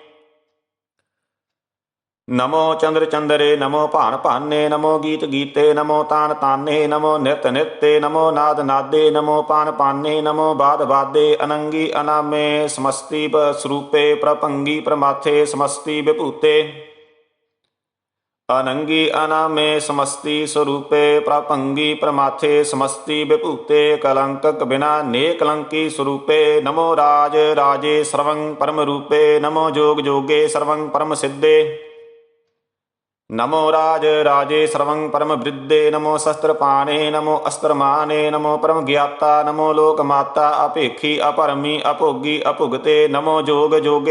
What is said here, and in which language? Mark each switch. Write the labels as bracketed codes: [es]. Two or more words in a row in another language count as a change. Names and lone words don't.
[bra] ਨਮੋ ਚੰਦਰ ਚੰਦਰੇ ਨਮੋ ਭਾਨ ਭਾਨੇ ਨਮੋ ਗੀਤ ਗੀਤੇ ਨਮੋ ਤਾਨ ਤਾਨੇ ਨਮੋ ਨਿਤ ਨਿਤੇ ਨਮੋ ਨਾਦ ਨਾਦੇ ਨਮੋ ਪਾਨ ਪਾਨੇ ਨਮੋ ਬਾਦ ਬਾਦੇ ਅਨੰਗੀ ਅਨਾਮੇ ਸਮਸਤੀ ਸਰੂਪੇ ਪ੍ਰਭੰਗੀ ਪ੍ਰਮਾਥੇ ਸਮਸਤੀ ਵਿਭੂਤੇ अनंगी अनामे समस्ति स्वरूपे प्रपंगी प्रमाथे समस्ति विभूते कलंकक बिना ने कलंकी स्वरूपे नमो राज राजे सर्वं परम रूपे नमो जोग जोगे सर्वं परम सिद्धे नमो राज राजे सर्वं परम वृद्धे नमो शस्त्रपाणे नमो अस्त्रमाने नमो परम ज्ञाता नमो लोकमाता अपेक्षी अपरमी अपोगी अपुगते नमो जोग जोगे